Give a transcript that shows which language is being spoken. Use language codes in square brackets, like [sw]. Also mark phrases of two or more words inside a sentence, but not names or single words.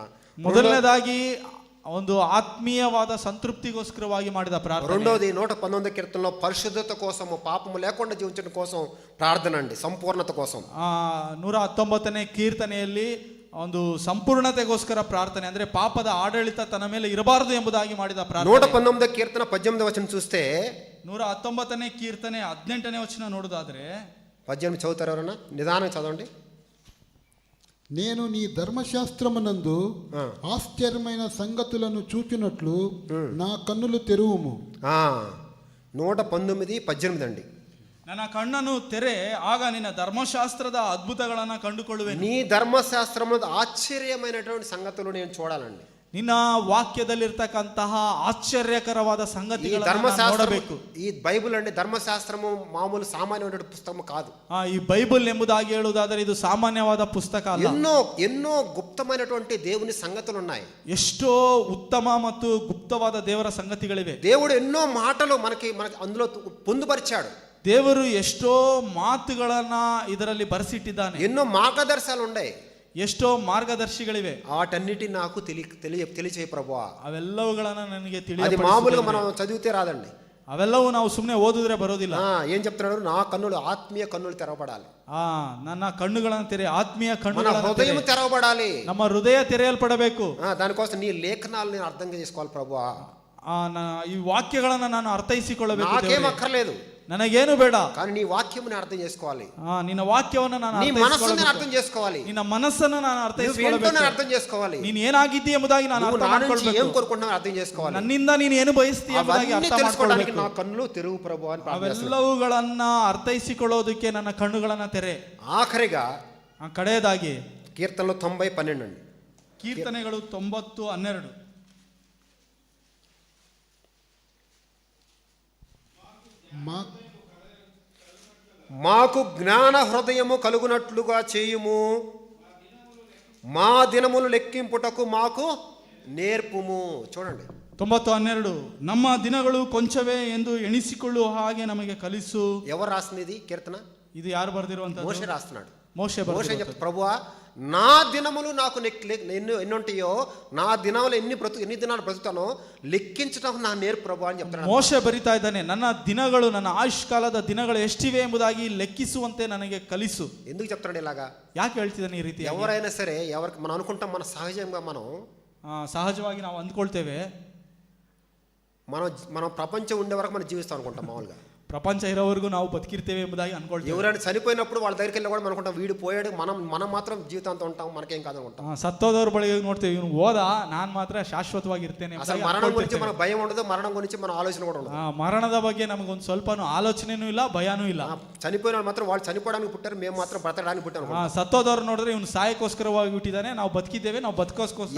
[kn] ಮೊದಲನೇದಾಗಿ ಒಂದು ಆತ್ಮೀಯವಾದ ಸಂತೃಪ್ತಿಗೋಸ್ಕರವಾಗಿ ಮಾಡಿದ ಪ್ರಾರ್ಥನೆ. [te] రెండోది 119 కీర్తనలో పరిశుద్ధత కోసము, పాపము లేకుండా జీవించడం కోసం ప్రార్థన అండి, సంపూర్ణత కోసం. [kn] 119ನೇ ಕೀರ್ತನೆಯಲ್ಲಿ ಒಂದು ಸಂಪೂರ್ಣತೆಗೋಸ್ಕರ ಪ್ರಾರ್ಥನೆ, ಅಂದ್ರೆ ಪಾಪದ ಆಡಳಿತ ತನ್ನ ಮೇಲೆ ಇರಬಾರದು ಎಂಬುದಾಗಿ ಮಾಡಿದ ಪ್ರಾರ್ಥನೆ. [te] 119 కీర్తన 18వ వచనం చూస్తే [kn] 119ನೇ ಕೀರ್ತನೆ 18ನೇ ವಚನ ನೋಡುದಾದ್ರೆ [te] 18 చదువుతారు ఎవరన్నా? నిదానంగా చదవండి. నేను నీ ధర్మశాస్త్రమునందు ఆశ్చర్యమైన సంగతులను చూచినట్లు నా కన్నులు తెరువుము. 119:18 అండి. [kn] ನನ್ನ ಕಣ್ಣನ್ನು ತೆರೆ, ಆಗ ನಿನ್ನ ಧರ್ಮಶಾಸ್ತ್ರದ ಅದ್ಭುತಗಳನ್ನ ಕಂಡುಕೊಳ್ಳುವೆನು. [te] నీ ధర్మశాస్త్రంలో ఆశ్చర్యమైనటువంటి సంగతులు నేను చూడాలండి. [kn] ನಿನ್ನ ವಾಕ್ಯದಲ್ಲಿರ್ತಕ್ಕಂತಹ ಆಶ್ಚರ್ಯಕರವಾದ ಸಂಗತಿಗಳನ್ನು ನೋಡಬೇಕು. [te] ఈ బైబిల్ అండి, ధర్మశాస్త్రము మామూలు సామాన్యమైన పుస్తకం కాదు. [kn] ಈ ಬೈಬಲ್ ಎಂಬುದಾಗಿ ಹೇಳುವುದಾದರೆ ಇದು ಸಾಮಾನ್ಯವಾದ ಪುಸ್ತಕ ಅಲ್ಲ. [te] ఎన్నో గుప్తమైనటువంటి దేవుని సంగతులు ఉన్నాయి. [kn] ಎಷ್ಟೋ ಉತ್ತಮ ಮತ್ತು ಗುಪ್ತವಾದ ದೇವರ ಸಂಗತಿಗಳಿವೆ. [te] దేవుడు ఎన్నో మాటలు మనకి అందులో పొందుపరిచాడు. [kn] ದೇವರು ಎಷ್ಟೋ ಮಾತುಗಳನ್ನ ಇದರಲ್ಲಿ ಬರೆಸಿಟ್ಟಿದ್ದಾನೆ. [te] ఎన్నో మార్గదర్శకాలు ఉన్నాయి, [kn] ಎಷ್ಟೋ ಮಾರ್ಗದರ್ಶಿಗಳಿವೆ. [te] వాటన్నిటిని నాకు తెలియచేయ ప్రభువా. [kn] ಅವೆಲ್ಲವುಗಳನ್ನ ನನಗೆ [te] అది మామూలుగా మనం చదివితే రాదండి. [kn] ಅವೆಲ್ಲವೂ ನಾವು ಸುಮ್ಮನೆ ಓದಿದ್ರೆ ಬರೋದಿಲ್ಲ. [te] ఏం చెప్తున్నాడు? నా కన్నులు, ఆత్మీయ కన్నులు తెరవబడాలి. [kn] ನನ್ನ ಕಣ್ಣುಗಳನ್ನು ತೆರೆ, ಆತ್ಮೀಯ ಕಣ್ಣುಗಳ [te] హృదయం తెరవబడాలి. [kn] ನಮ್ಮ ಹೃದಯ ತೆರೆಯಲ್ಪಡಬೇಕು. [te] దానికోసం నీ లేఖనాలు నేను అర్థం చేసుకోవాలి ప్రభువా. [kn] ಈ ವಾಕ್ಯಗಳನ್ನ ನಾನು ಅರ್ಥೈಸಿಕೊಳ್ಳಬೇಕು. [te] నాకేం అక్కర్లేదు, [kn] ನನಗೇನು ಬೇಡ, [te] కానీ నీ వాక్యముని అర్థం చేసుకోవాలి. [kn] ನಿನ್ನ ವಾಕ್ಯವನ್ನು ನಾನು [te] నీ మనసుని అర్థం చేసుకోవాలి. [kn] ನಿನ್ನ ಮನಸ್ಸನ್ನು ನಾನು ಅರ್ಥೈಸಿಕೊಳ್ಳಬೇಕು. [te] అర్థం చేసుకోవాలి. [kn] ನೀನು ಏನಾಗಿದ್ದೀ ಎಂಬುದಾಗಿ ನಾನು ಅರ್ಥ ಮಾಡಿಕೊಳ್ಳಬೇಕು. [te] ఏం కోరుకుంటున్నావు అర్థం చేసుకోవాలి. [kn] ನನ್ನಿಂದ ನೀನು ಏನು ಬಯಸ್ತೀಯ ಎಂಬುದಾಗಿ ಅರ್ಥ ಮಾಡಿಕೊಳ್ಳಬೇಕು. [te] నా కన్నులు తెరువు ప్రభువా అని ప్రార్థిస్తున్నాను. [kn] ಅವೆಲ್ಲವುಗಳನ್ನ ಅರ್ಥೈಸಿಕೊಳ್ಳೋದಕ್ಕೆ ನನ್ನ ಕಣ್ಣುಗಳನ್ನ ತೆರೆ. [te] ఆఖరిగా [kn] ಕಡೆಯದಾಗಿ [te] కీర్తనలు 90:12 అండి. [kn] ಕೀರ್ತನೆಗಳು 90:12. [te] మాకు జ్ఞాన హృదయము కలుగునట్లుగా చేయుము, మా దినములు లెక్కింపుటకు మాకు నేర్పుము. చూడండి 90:12. [kn] ನಮ್ಮ ದಿನಗಳು ಕೊಂಚವೇ ಎಂದು ಎಣಿಸಿಕೊಳ್ಳುವ ಹಾಗೆ ನಮಗೆ ಕಲಿಸು. [te] ఎవరు రాసింది ఇది కీర్తన? [kn] ಇದು ಯಾರು ಬರೆದಿರುವಂತದ್ದು? [te] మోషే రాస్తున్నాడు. మోషే చెప్తాడు, ప్రభువా నా దినములు నాకు ఎన్నుంటాయో, నా దినాలు ఎన్ని దినాలు బ్రతుకుతానో లెక్కించడం నా నేర్పు ప్రభువా అని చెప్తాడు. [kn] ಮೋಶೆ ಬರಿತಾ ಇದ್ದಾನೆ, ನನ್ನ ದಿನಗಳು, ನನ್ನ ಆಯುಷ್ಕಾಲದ ದಿನಗಳು ಎಷ್ಟಿವೆ ಎಂಬುದಾಗಿ ಲೆಕ್ಕಿಸುವಂತೆ ನನಗೆ ಕಲಿಸು. [te] ఎందుకు చెప్తాడు ఇలాగా? [kn] ಯಾಕೆ ಹೇಳ್ತಿದ್ದಾನೆ ಈ ರೀತಿ? [te] ఎవరైనా సరే, ఎవరికి మనం అనుకుంటాం, మన సహజంగా మనం [kn] ಸಹಜವಾಗಿ ನಾವು ಅಂದ್ಕೊಳ್ತೇವೆ, [te] మనం ప్రపంచం ఉండే వరకు మనం జీవిస్తాం అనుకుంటాం. మామూలుగా [kn] ಪ್ರಪಂಚ ಇರೋವರೆಗೂ ನಾವು ಬದುಕಿರ್ತೇವೆ ಎಂಬುದಾಗಿ ಅನ್ಕೊಳ್ತೇವೆ. [te] ఎవరైనా చనిపోయినప్పుడు వాళ్ళ దగ్గరికి వెళ్ళి కూడా మనం అనుకుంటాం, వీడు పోయాడు, మనం మాత్రం జీవితాంతం ఉంటాం, మనకేం కాదు అనుకుంటాం. [kn] ಸತ್ತೋದವ್ರ ಬಳಿಗೆ ನೋಡ್ತೇವೆ, ಇವನು ಹೋದ, ನಾನು ಮಾತ್ರ ಶಾಶ್ವತವಾಗಿರ್ತೇನೆ. [te] అసలు మరణం గురించి మనకు భయం ఉండదు, మరణం గురించి మన ఆలోచన కూడా ఉండదు. [kn] ಮರಣದ ಬಗ್ಗೆ ನಮಗೊಂದು ಸ್ವಲ್ಪನೂ ಆಲೋಚನೆನೂ ಇಲ್ಲ, ಭಯನೂ ಇಲ್ಲ. [te] చనిపోయిన మాత్రం వాళ్ళు చనిపోవడానికి పుట్టారు, మేము మాత్రం బ్రతకడానికి పుట్టాం. [kn] ಸತ್ತೋದವ್ರು ನೋಡಿದ್ರೆ ಇವನು ಸಾಯಕ್ಕೋಸ್ಕರವಾಗಿ ಹುಟ್ಟಿದ್ದಾನೆ, ನಾವು ಬದುಕಿದ್ದೇವೆ, ನಾವು ಬದುಕೋಸ್ಕರ.